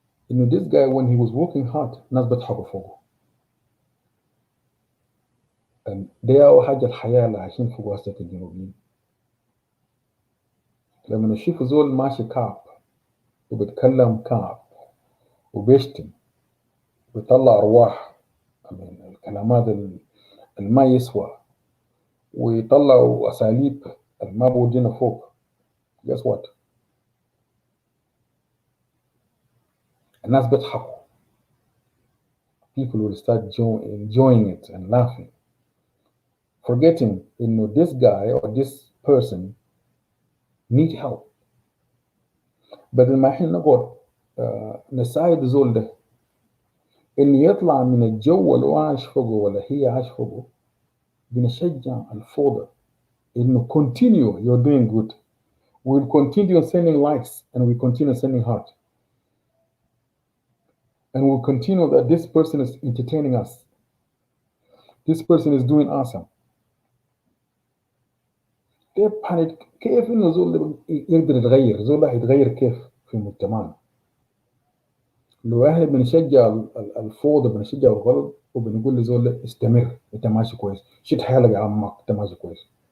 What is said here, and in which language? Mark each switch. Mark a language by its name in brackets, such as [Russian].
[English] This guy when he was working hard [Arabic] ناس بيضحكوا فوقه. دي أول حاجة الحياة اللي عايشين في وسط الجنوبيين. لما نشوف زول ماشي كعب وبيتكلم كعب وبيشتم ويطلع أرواح من الكلمات الما يسوى ويطلعوا أساليب الما بودينا فوق. [English] Guess what؟ [Arabic] الناس بيضحكوا. [English] People will start enjoying it and laughing, forgetting this guy or this person need help. [Arabic] بدل ما احنا نقعد نساعد زول ده إن يطلع من الجو اللي هو عايش فوقه ولا هي عايش فوقه، بنشجع الفوضى إنه [English] continue you're doing good. We'll continue sending likes and we continue sending heart. And we'll continue that this person is entertaining us. This person is doing awesome. [Arabic] كيف إنه زول يقدر يتغير؟ زول ده يتغير كيف في مجتمعنا؟ لو احنا بنشجع الفوضى بنشجع الغلط وبنقول لزول استمر انت ماشي كويس، شد حالك يا عمك انت ماشي كويس.